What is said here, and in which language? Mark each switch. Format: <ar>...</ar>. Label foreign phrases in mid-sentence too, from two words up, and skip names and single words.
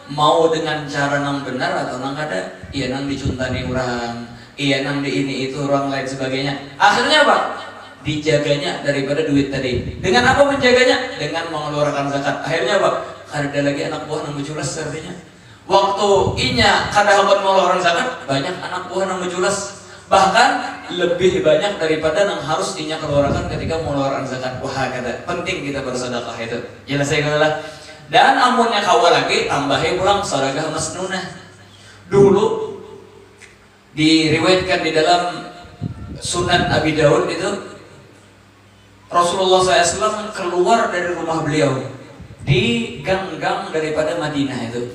<bjn>mau dengan cara nang benar atau nang kada, iya nang dicuntani orang, iya nang di ini itu orang lain sebagainya. Akhirnya apa? Dijaganya daripada duit tadi. Dengan apa menjaganya? Dengan mengeluarkan zakat. Akhirnya apa? Ada lagi anak buah nang menculas artinya. Waktu inya kada habat mengeluarkan zakat, banyak anak buah nang menculas. Bahkan lebih banyak daripada yang harus inya keluarkan ketika mengeluarkan zakat. Wah, kata penting kita bersedekah itu. Jelas saya katalah. Dan amunnya kawal lagi tambahin pulang sedekah masnunah. Dulu diriwayatkan di dalam Sunan Abi Daud itu Rasulullah SAW keluar dari rumah beliau di gang-gang daripada Madinah itu.</bjn>